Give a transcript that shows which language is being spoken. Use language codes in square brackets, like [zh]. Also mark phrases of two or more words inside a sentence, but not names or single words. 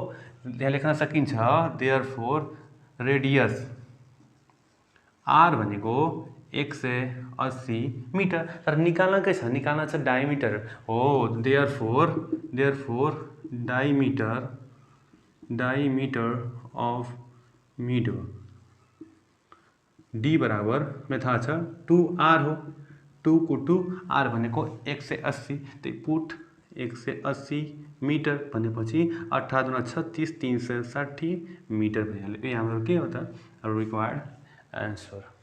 [ne] यहाँ लेख्न सकिन्छ [en] therefore radius r [ne] भनेको 180 मिटर। तर निकाल्न के छ? निकाल्न छ डायमिटर हो। [en] therefore diameter of meadow, [ne] डी बराबर में था 2r हो। 2 को 2, आर भनेको 180, त्यही पुट 180 मिटर भनेपछि 18 × 36 360 मिटर भइहाल्यो। यो हाम्रो के हो त? [en] required answer.